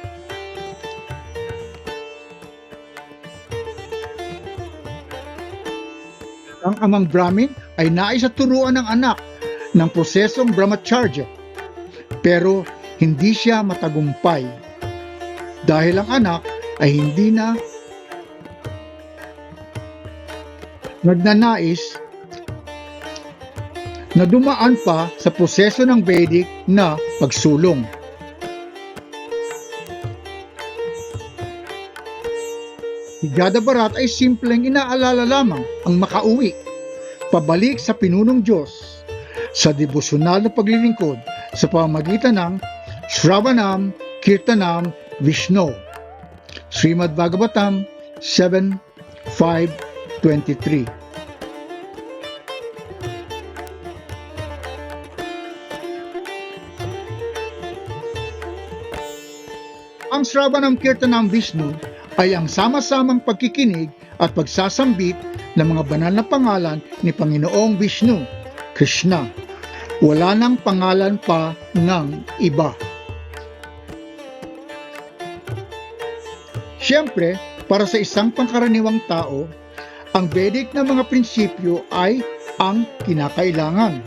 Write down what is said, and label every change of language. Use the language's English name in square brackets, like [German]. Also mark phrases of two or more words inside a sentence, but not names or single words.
[Filipino] Ang amang Brahmin ay nais at turuan ng anak ng prosesong brahmacharya, pero hindi siya matagumpay dahil ang anak ay hindi na nagnanais na dumaan pa sa proseso ng Vedic na pagsulong. Si Jadavarat ay simpleng inaalala lamang ang makauwi, pabalik sa pinunong Diyos, sa devosyonal na paglilingkod sa pamamagitan ng [Sanskrit] श्रवणं, कीर्तनं, विष्णु. [Filipino] Srimad Bhagavatam 7:5-23. Ang [Sanskrit] श्रवणं कीर्तनं विष्णु [Filipino] ay ang sama-samang pagkikinig at pagsasambit ng mga banal na pangalan ni Panginoong Vishnu, Krishna. Wala nang pangalan pa ng iba. Siyempre, para sa isang pangkaraniwang tao, ang Vedic na mga prinsipyo ay ang kinakailangan.